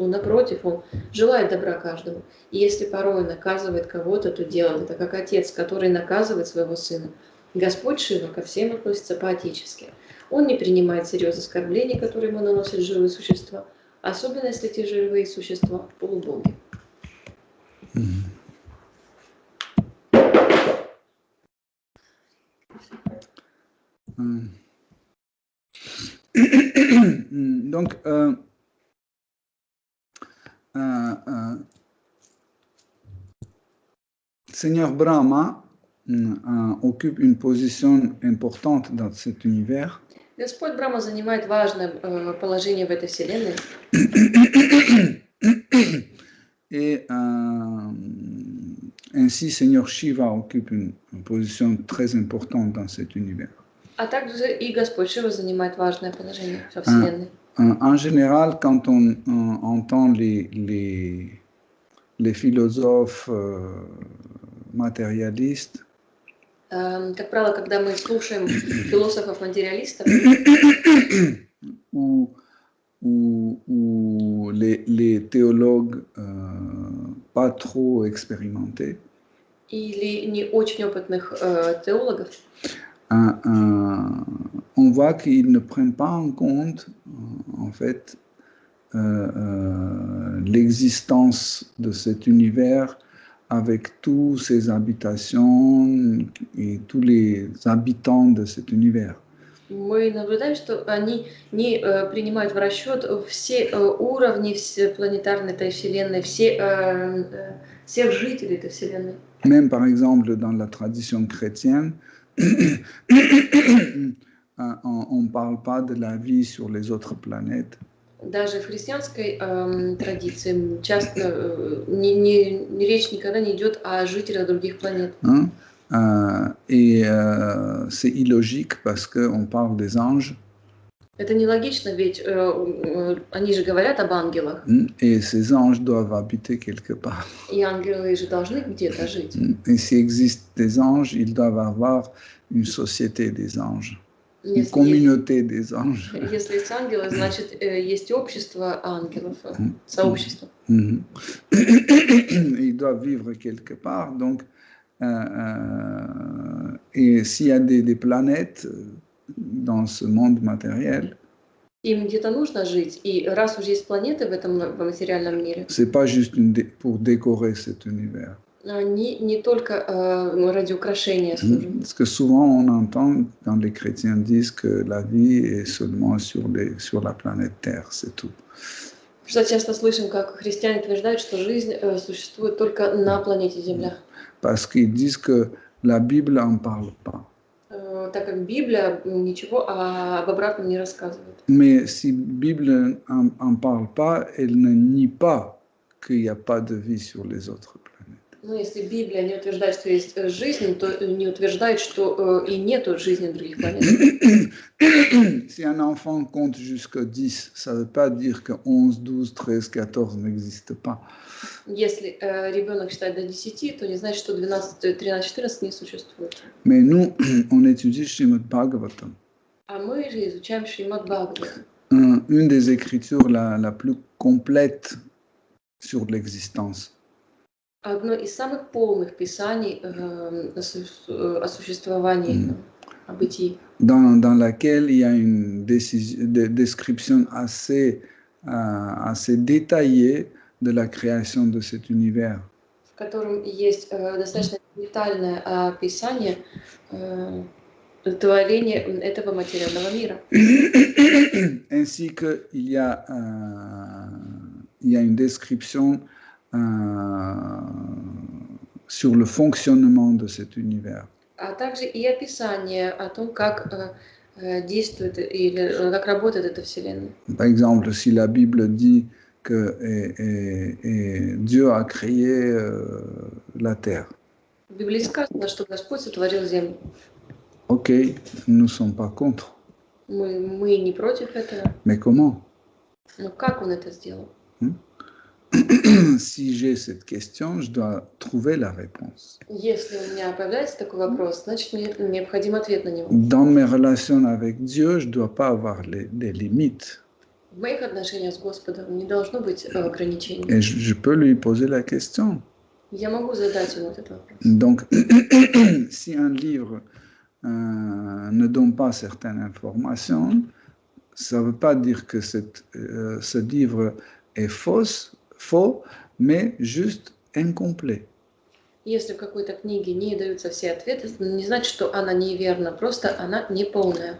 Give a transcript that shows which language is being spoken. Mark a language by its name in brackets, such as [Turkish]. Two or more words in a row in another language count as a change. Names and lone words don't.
[Russian] Напротив, он желает добра каждому. И если порой наказывает кого-то, то делает это как отец, который наказывает своего сына. Господь Шива ко всем относится по-отечески. Он не принимает всерьез оскорблений, которые ему наносят живые существа, особенно если эти живые существа полубоги. [French] Donc, Seigneur Brahma occupe une position importante dans cet univers. [Russian] Господь Брахма занимает важное положение в этой вселенной. [French] Et ainsi, Seigneur Shiva occupe une position très importante dans cet univers. [Russian] А также и Господь Шива занимает важное положение во вселенной. [French] En général, quand on entend les philosophes matérialistes, [Russian] как правило, когда мы слушаем философов-материалистов [French] ou les théologues pas trop expérimentés, [Russian] или не очень опытных теологов, [French] on voit qu'ils ne prennent pas en compte, en fait, l'existence de cet univers avec tous ses habitations et tous les habitants de cet univers. [Russian] Мы наблюдаем, что они не принимают в расчет все уровни планетарной этой Вселенной, всех жителей этой Вселенной. [French] Même par exemple dans la tradition chrétienne, on ne parle pas de la vie sur les autres planètes. [Russian] Даже в христианской традиции часто речь никогда не идет о жителях других планет. [French] Et c'est illogique parce qu'on parle des anges. [Russian] Это нелогично, ведь они же говорят об ангелах, [French] Et ces anges doivent habiter quelque part. [Russian] и ангелы же должны где-то жить. [French] Et s'il existe des anges, ils doivent avoir une société des anges, une [Russian] Если есть, [French] communauté des anges. [Russian] если есть ангелы, значит, есть общество ангелов, сообщество. [French] Ils doivent vivre quelque part. Donc, et s'il y a des planètes dans ce monde matériel, [Russian] Им где-то нужно жить, и раз уже есть планеты в этом материальном мире, [French] c'est pas juste pour décorer cet univers. [Russian] они не только ради украшения служат. [French] Parce que souvent on entend quand les chrétiens disent que la vie est seulement sur la planète Terre, c'est tout. [Russian] Что часто слышим, как христиане утверждают, что жизнь существует только на планете Земля. [French] Parce qu'ils disent que la Bible n'en parle pas. [Russian] Так как Библия ничего об обратном не рассказывает. [French] Mais si la Bible n'en parle pas, elle ne nie pas qu'il n'y a pas de vie sur les autres planètes. [Russian] Но если Библия не утверждает, что есть жизнь, то не утверждает, что и нету жизни на других планетах. [French] Si un enfant compte jusqu'à 10, ça ne veut pas dire que 11, 12, 13, 14 n'existent pas. [Russian] Если ребенок считает до 10, то не значит, что 12, 13, 14 не существует. [French] Mais nous, on étudie Srimad Bhagavatam. [Russian] А мы же изучаем Шримад Бхагаватам. [French] Une des écritures la plus complète sur l'existence. [Russian] Одно из самых полных писаний о существовании, о бытии. [French] Dans laquelle il y a une description assez détaillée de la création de cet univers. [Russian] В котором есть достаточно детальное описание творения этого материального мира. [French] Ainsi qu'il y a une description sur le fonctionnement de cet univers. [Russian] А также и описание о том, как действует или как работает эта Вселенная. [French] Par exemple, si la Bible dit que Dieu a créé la terre. [Russian] В Библии сказано, что Господь сотворил землю. [French] Ok, nous ne sommes pas contre. [Russian] Мы не против этого. [French] Mais comment? [Russian] Но как Он это сделал? [French] Si j'ai cette question, je dois trouver la réponse. [Russian] Если у меня появляется такой вопрос, значит, мне необходим ответ на него. [French] Dans mes relations avec Dieu, je ne dois pas avoir des limites. [Russian] В моих отношениях с Господом не должно быть ограничений. [French] Et je peux lui poser la question. [Russian] Я могу задать ему этот вопрос. [French] Donc, si un livre ne donne pas certaines informations, ça ne veut pas dire que ce livre est faux, mais juste incomplet. [Russian] Если в какой-то книге не даются все ответы, не значит, что она неверна, просто она неполная.